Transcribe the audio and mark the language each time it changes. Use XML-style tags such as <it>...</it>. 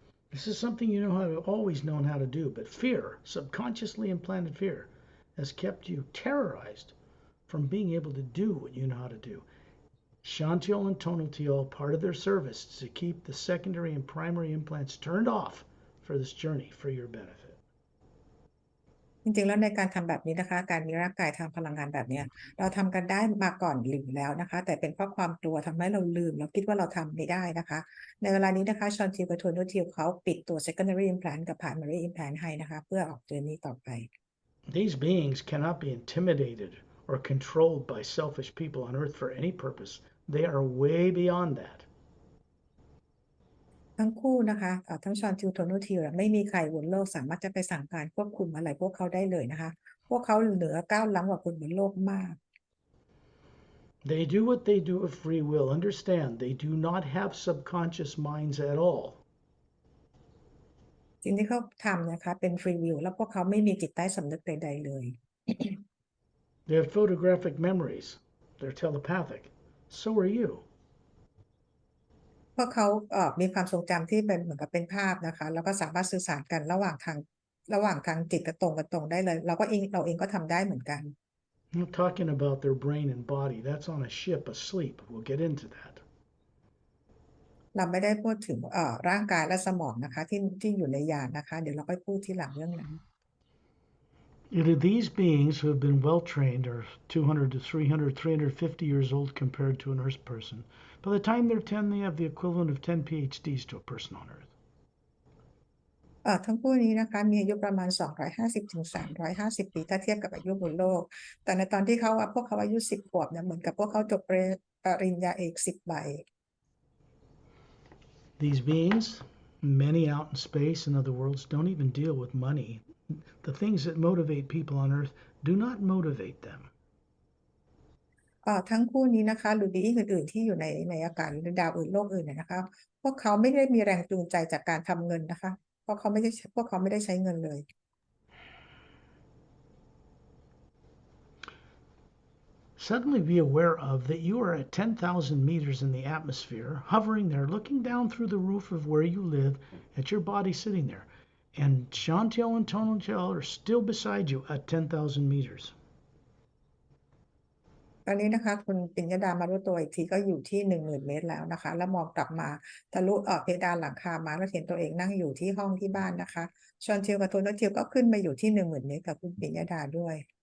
<en>This is something you know how to always known how to do, but fear, subconsciously implanted fear, has kept you terrorized from being able to do what you know how to do. Shantiel and Tonaltiel, part of their service is to keep the secondary and primary implants turned off for this journey for your benefit.</en> <th>จริงๆแล้วในการทำแบบนี้นะคะการมีร่างกายทางพลังงานแบบนี้เราทำกันได้มาก่อนลืมแล้วนะคะแต่เป็นเพราะความกลัวทำให้เราลืมเราคิดว่าเราทำไม่ได้นะคะในเวลานี้นะคะชอนทิวกับโทนูทิวเขาปิดตัว secondary implant กับ primary implant ให้นะคะเพื่อออกเดินนี้ต่อไป</th> <en>These beings cannot be intimidated or controlled by selfish people on Earth for any purpose. They are way beyond that.</en> <th>ทั้งคู่นะคะทั้งชอนทิวโทนูทิวไม่มีใครบนโลกสามารถจะไปสั่งการควบคุมอะไรพวกเขาได้เลยนะคะพวกเขาเหนือก้าวล้ำกว่าคนบนโลกมาก</th> <en>They do what they do of free will. Understand, they do not have subconscious minds at all.</en> <th>สิ่งที่เขาทำนะคะเป็นฟรีวิลแล้วพวกเขาไม่มีจิตใต้สำนึกใดๆเลย</th> <en>They have photographic memories. They're telepathic. So are you.</en> <th>พวกเขามีความทรงจำที่เป็นเหมือนกับเป็นภาพนะคะแล้วก็สามารถสื่อสารกันระหว่างทางจิตกับตรงได้เลยเราเองก็ทำได้เหมือนกัน</th> <en>I'm not talking about their brain and body. That's on a ship asleep. We'll get into that.</en> <th>เราไม่ได้พูดถึงร่างกายและสมองนะคะที่อยู่ในยานนะคะเดี๋ยวเราค่อยพูดที่หลังเรื่องนั้น</th> <en>These beings who have been well trained are 200 to 300, 350 years old compared to an Earth person. By the time they're 10, they have the equivalent of 10 PhDs to a person on Earth.</en> <th>ทั้งคู่นี้นะคะมีอายุประมาณ250 ถึง 350 ปีถ้าเทียบกับอายุบนโลกแต่ในตอนที่พวกเขาอายุ10 ขวบเนี่ยเหมือนกับพวกเขาจบปริญญาเอก10 ใบ</th> <en>These beings, many out in space and other worlds, don't even deal with money. The things that motivate people on Earth do not motivate them.</en> <th>ทั้งคู่นี้นะคะหรือบีอิงอื่นๆที่อยู่ในอากาศหรือดาวอื่นโลกอื่นเนี่ยนะคะพวกเขาไม่ได้มีแรงจูงใจจากการทำเงินนะคะพวกเขาไม่ได้ใช้เงินเลย</th> <en>Suddenly be aware of that you are at 10,000 meters in the atmosphere, hovering there, looking down through the roof of where you live at your body sitting there. And Chantel and Tonal are still beside you at 10,000 meters.</en> <th>ตอนนี้นะคะคุณปิญญดามารู้ตัวอีกทีก็อยู่ที่10,000 เมตรแล้วนะคะแล้วมองกลับมาทะลุเพดานหลังคามาแล้วเห็นตัวเองนั่งอยู่ที่ห้องที่บ้านนะคะชอนเทียวกับโทนเทียวก็ขึ้นมาอยู่ที่10,000 เมตรกับคุณปิญญดาด้วย</th>